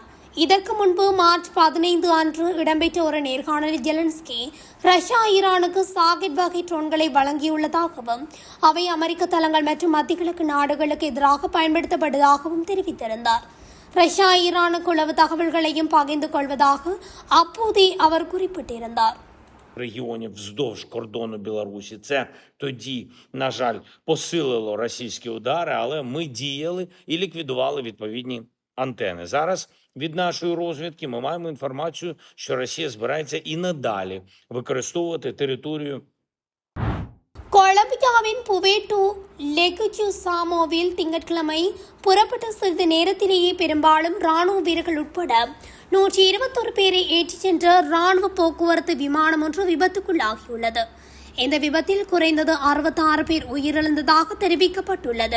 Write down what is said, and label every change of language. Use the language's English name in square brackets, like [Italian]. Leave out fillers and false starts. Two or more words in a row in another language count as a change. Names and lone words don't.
[Tamil] இதற்கு முன்பு மார்ச் 15 அன்று இடம்பெற்ற ஒரு நேர்காணலில் ஜெலன்ஸ்கி ரஷ்யா ஈரானுக்கு சாகெட் வகை ட்ரோன்களை வழங்கியுள்ளதாகவும் அவை அமெரிக்க தளங்கள் மற்றும் மத்திய கிழக்கு நாடுகளுக்கு எதிராக பயன்படுத்தப்படுவதாகவும் தெரிவித்திருந்தார். ரஷ்யா ஈரானுக்கு உளவு தகவல்களையும் பகிர்ந்து கொள்வதாக அப்போதே அவர் குறிப்பிட்டிருந்தார். [Ukrainian] Регіонів вздовж кордону Білорусі. Це тоді, на жаль, посилило російські удари, але ми діяли і ліквідували відповідні антени. Зараз від нашої розвідки ми маємо інформацію, що Росія збирається і надалі використовувати територію. [Tamil] கொலம்பியாவின் புவேட்டோ லெகுச்சு சாமோவில் திங்கட்கிழமை புறப்பட்ட சிறிது நேரத்திலேயே பெரும்பாலும் ராணுவ வீரர்கள் உட்பட 121 பேரை ஏற்றிச் சென்ற ராணுவ போக்குவரத்து விமானம் ஒன்று விபத்துக்குள்ளாகியுள்ளது. இந்த விபத்தில் குறைந்தது 66 பேர் உயிரிழந்ததாக தெரிவிக்கப்பட்டுள்ளது.